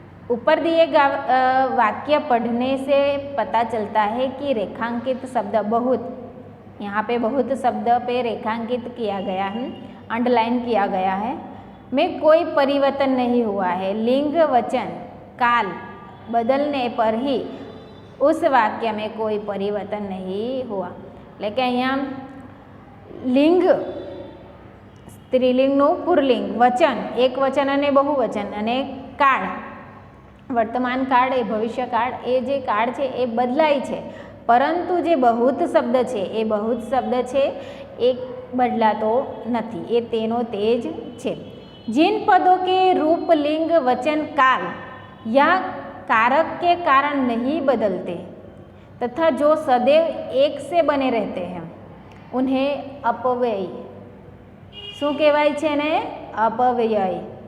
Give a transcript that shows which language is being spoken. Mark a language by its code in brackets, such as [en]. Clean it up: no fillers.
[hi] ऊपर दिए वाक्य पढ़ने से पता चलता है कि रेखांकित शब्द बहुत, यहाँ पे बहुत शब्द पे रेखांकित किया गया है, अंडरलाइन किया गया है, में कोई परिवर्तन नहीं हुआ है. लिंग वचन काल बदलने पर ही उस वाक्य में कोई परिवर्तन नहीं हुआ. [gu] એટલે કે અહીંયા લિંગ સ્ત્રીલિંગનું પુરલિંગ, વચન એક વચન અને બહુવચન, અને કાળ વર્તમાન કાળ એ ભવિષ્ય કાળ, એ જે કાળ છે એ બદલાય છે, પરંતુ જે બહુત શબ્દ છે એ બહુત શબ્દ છે એ બદલાતો નથી, એ તેનો તે જ છે। [hi] जिन पदों के रूप लिंग वचन काल या कारक के कारण नहीं बदलते तथा जो सदैव एक से बने रहते हैं उन्हें अपव्यय शू कहवाय छे ने अपव्यय।